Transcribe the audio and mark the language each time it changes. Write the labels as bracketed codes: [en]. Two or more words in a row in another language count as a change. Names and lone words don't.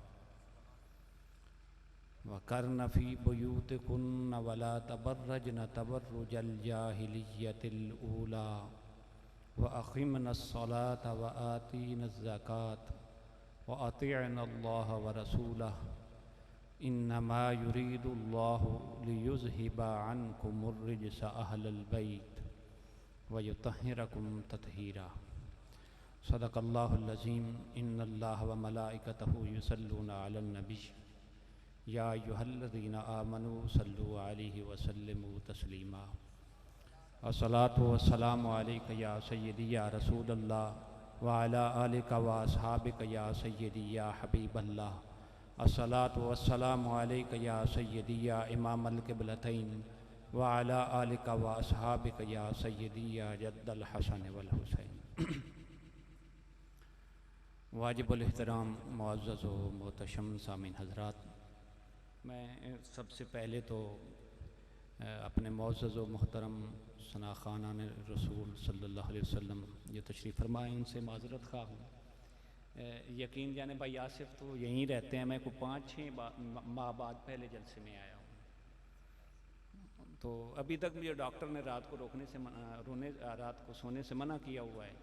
[ar] وقرن في بيوتكن ولا تبرجن تبرج الجاهلية الأولى وأقمن الصلاة وآتين الزكاة وأطعن الله ورسوله إنما يريد الله ليذهب عنكم الرجس أهل البيت ويطهركم تطهيرا. صدق الله العظيم إن الله وملائكته يصلون على النبي يا أيها الذين آمنوا صلوا عليه وسلموا تسليما. الصلاة والسلام عليك يا سيدي يا رسول الله وعلى آلك وأصحابك يا سيدي يا حبيب الله. الصلاة والسلام عليك يا سيدي يا إمام القبلتين وعلى آلك وأصحابك يا سيدي يا جد الحسن والحسين. [ur] واجب الاحترام معزز و محتشم سامعین حضرات، میں سب سے پہلے تو اپنے معزز و محترم ثنا خوانانِ رسول [ar] صلى الله عليه وسلم [ur] جو تشریف فرمائے ان سے معذرت خواہ ہوں. یقین جانے بھائی آصف تو یہیں رہتے ہیں، میں کو 5-6 ماہ بعد پہلے جلسے میں آیا ہوں. تو ابھی تک مجھے ڈاکٹر نے رات کو رات کو سونے سے منع کیا ہوا ہے.